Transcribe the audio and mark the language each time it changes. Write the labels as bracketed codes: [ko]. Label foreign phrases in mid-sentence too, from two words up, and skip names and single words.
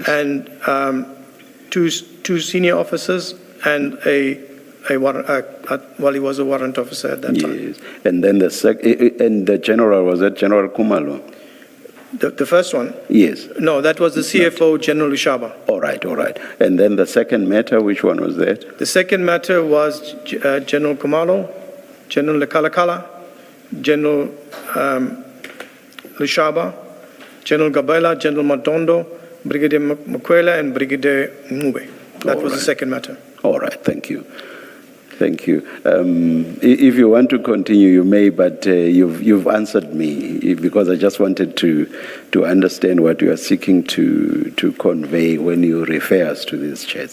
[en] and 2 senior officers and a warrant, well, he was a warrant officer at that time. Yes. And then the general, was that General Khumalo? The first one? Yes. No, that was the CFO, General Lushaba. All right. And then the second matter, which one was that? The second matter was General Khumalo, General Lekalakala, General Lushaba, General Gabela, General Madondo, Brigadier Mkhwanazi, and Brigadier Ngube. That was the second matter. All right. Thank you. If you want to continue, you may, but you've answered me because I just wanted to understand what you are seeking to convey when you refer us to these chats.